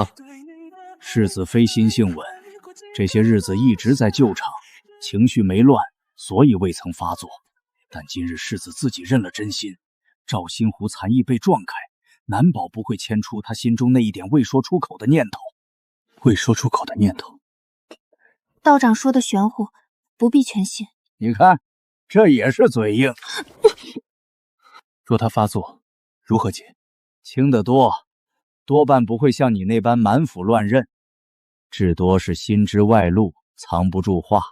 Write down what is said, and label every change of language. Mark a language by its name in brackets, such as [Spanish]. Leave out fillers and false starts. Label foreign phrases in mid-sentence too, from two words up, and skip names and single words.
[Chinese] 世子非心性穩，這些日子一直在救場，情緒沒亂，所以未曾發作。但今日世子自己認了真心，趙興湖殘意被撞開，難保不會牽出他心中那一點未說出口的念頭。未說出口的念頭。道長說的玄乎，不必全信。你看，這也是嘴硬。若他發作，如何解？輕得多，多半不會像你那般滿府亂認，至多是心知外露，藏不住話。